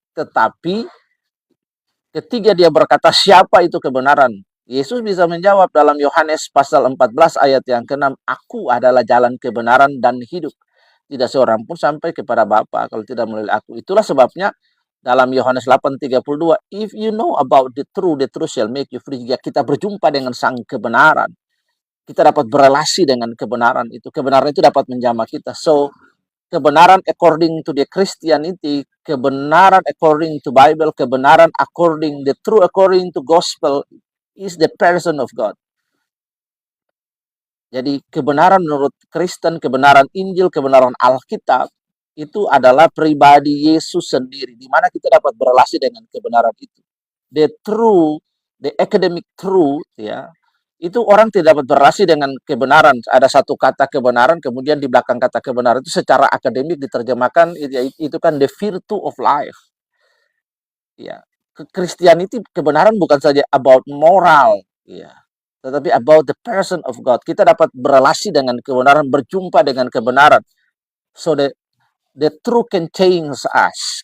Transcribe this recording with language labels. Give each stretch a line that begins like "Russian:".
Indonesian: Tetapi ketika dia berkata siapa itu kebenaran, Yesus bisa menjawab dalam Yohanes pasal 14 ayat yang ke-6, aku adalah jalan kebenaran dan hidup. Tidak seorang pun sampai kepada Bapa kalau tidak melalui aku. Itulah sebabnya dalam Yohanes 8:32,
English: if you know about the truth shall make you free.
Indonesian: Jika kita berjumpa dengan sang kebenaran, kita dapat berelasi dengan kebenaran itu. Kebenaran itu dapat menjamah kita.
English: So, kebenaran according to the Christianity, kebenaran according to Bible, kebenaran the true according to gospel is the person of God.
Indonesian: Jadi kebenaran menurut Kristen, kebenaran Injil, kebenaran Alkitab itu adalah pribadi Yesus sendiri, di mana kita dapat berelasi dengan kebenaran itu.
English: The academic truth,
Indonesian: ya, itu orang tidak dapat berelasi dengan kebenaran. Ada satu kata kebenaran, kemudian di belakang kata kebenaran itu secara akademik diterjemahkan itu kan
English: the virtue of life. Ya, Christianity
Indonesian: kebenaran bukan saja
English: about moral, ya,
Indonesian: tetapi
English: about the person of God.
Indonesian: Kita dapat berelasi dengan kebenaran, berjumpa dengan kebenaran.
English: So the truth can change us.